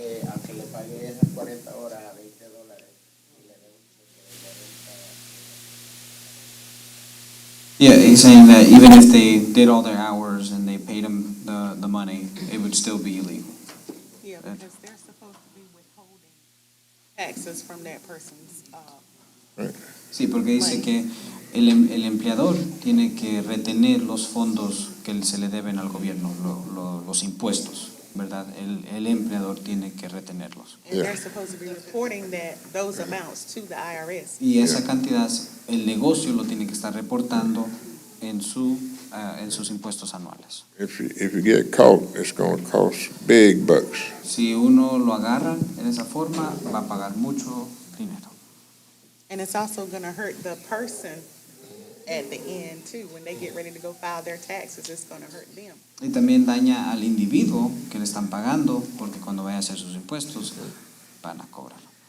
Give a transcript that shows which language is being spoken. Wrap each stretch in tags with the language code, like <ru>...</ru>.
<es>Aunque le pague esas 40 horas a 20 dólares y le dé un cheque de 40.</es> <en>Yeah, he's saying that even if they did all their hours and they paid them the money, it would still be illegal. Yeah, because they're supposed to be withholding taxes from that person's,</en> <es>Sí, porque dice que el empleador tiene que retener los fondos que se le deben al gobierno, los impuestos, ¿verdad? El empleador tiene que retenerlos.</es> <en>and they're supposed to be reporting those amounts to the IRS.</en> <es>Y esa cantidad, el negocio lo tiene que estar reportando en sus impuestos anuales.</es> <en>If you get caught, it's going to cost big bucks.</en> <es>Si uno lo agarran en esa forma, va a pagar mucho dinero.</es> <en>And it's also going to hurt the person at the end too. When they get ready to go file their taxes, it's going to hurt them.</en> <es>Y también daña al individuo que le están pagando, porque cuando vaya a hacer sus impuestos, van a cobrar.</es>